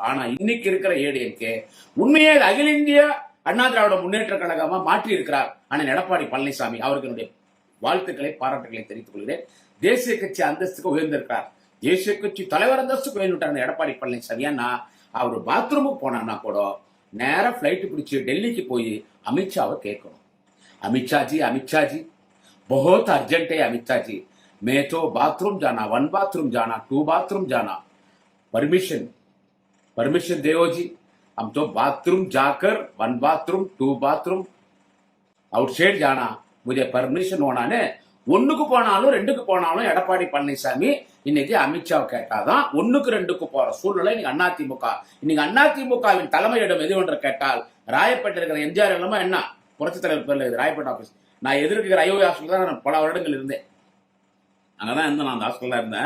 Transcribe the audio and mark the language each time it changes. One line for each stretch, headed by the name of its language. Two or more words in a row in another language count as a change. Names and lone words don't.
Tamil: ஆனா இன்னைக்கு இருக்கிற ஏடிஎம்கே உண்மையே அகில இந்திய அண்ணா திராவிட முன்னேற்ற கழகமா மாற்றி இருக்கிறார் அண்ணன் எடப்பாடி பழனிசாமி. அவருக்கு என்னுடைய வாழ்த்துக்களை பாராட்டுகளை தெரிவித்துக் கொள்கிறேன். தேசிய கட்சி அந்தஸ்துக்கு உயர்ந்திருக்கிறார், தேசிய கட்சி தலைவர் அந்தஸ்துக்கு உயர்ந்துட்டார் எடப்பாடி பழனிசாமி. ஏன்னா அவர் பாத்ரூமுக்கு போனான்னா கூட நேரம் பிளைட் பிடிச்சி டெல்லிக்கு போய் அமித்ஷாவை கேட்கணும்.
Hindi: अमित जी बहुत अर्जेंट है अमित जी, मैं तो बाथरूम जाना, 1 बाथरूम जाना, 2 बाथरूम जाना, परमिशन देओ जी, हम तो बाथरूम जाकर 1 बाथरूम 2 बाथरूम आउटसाइड जाना, मुझे परमिशन होना ने.
Tamil: ஒன்னுக்கு போனாலும் 2க்கு போனாலும் எடப்பாடி பழனிசாமி இன்னைக்கு அமித்ஷா கேட்டாதான் 1க்கு 2க்கு போற சூழ்நிலை இன்னைக்கு அதிமுக. இன்னைக்கு அதிமுகவின் தலைமையிடம் எது என்று கேட்டால் ராயப்பேட்டை இருக்கிற எம்ஜிஆர் இல்லமா என்ன புரட்சி தலைவர் பேர்ல ராயப்பேட்டை ஆபீஸ். நான் எதிர்க்கிற ஐஓ ஹாஸ்பிட்டல் தான் நான் பல வருடங்கள் இருந்தேன், அங்கதான் இருந்தேன், நான் அந்த ஹாஸ்பிட்டல் இருந்தேன்.